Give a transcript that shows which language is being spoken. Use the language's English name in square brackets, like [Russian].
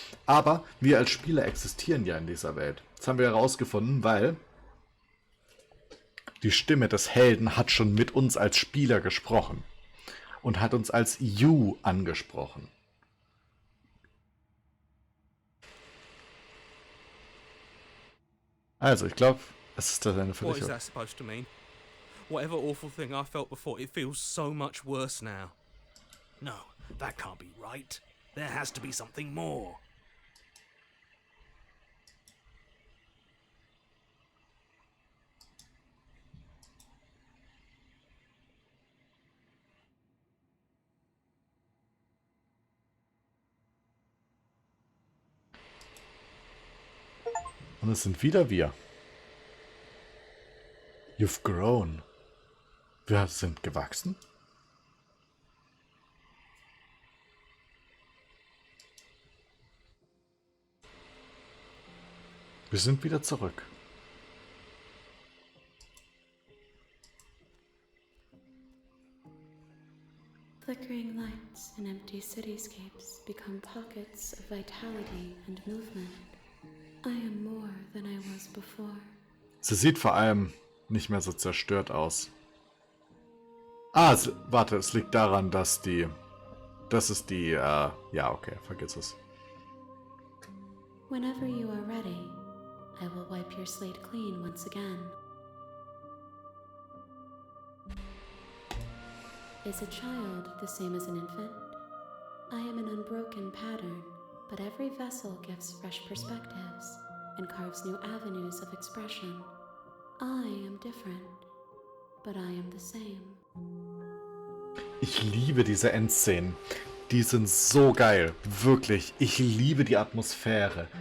[German] Aber wir als Spieler existieren ja in dieser Welt. Das haben wir herausgefunden, weil die Stimme des Helden hat schon mit uns als Spieler gesprochen und hat uns als You angesprochen. Also, ich glaube, es ist das Ende für [English] What [German] dich. [English] is that supposed to mean? Whatever awful thing I felt before, it feels so much worse now. No, that can't be right. There has to be something more. [German] Und es sind wieder wir. [English] You've grown. [German] Wir sind gewachsen. Wir sind wieder zurück. [English] Flickering lights in empty cityscapes become pockets of vitality and movement. I am more than I was before. [German] Sie sieht vor allem nicht mehr so zerstört aus. Warte, es liegt daran, dass das ist die, ja, okay, vergiss es. [English] Whenever you are ready, I will wipe your slate clean once again. Is a child the same as an infant? I am an unbroken pattern, but every vessel gives fresh perspectives and carves new avenues of expression. I am different, but I am the same. [German] Ich liebe diese Endszenen. Die sind so geil. Wirklich. Ich liebe die Atmosphäre.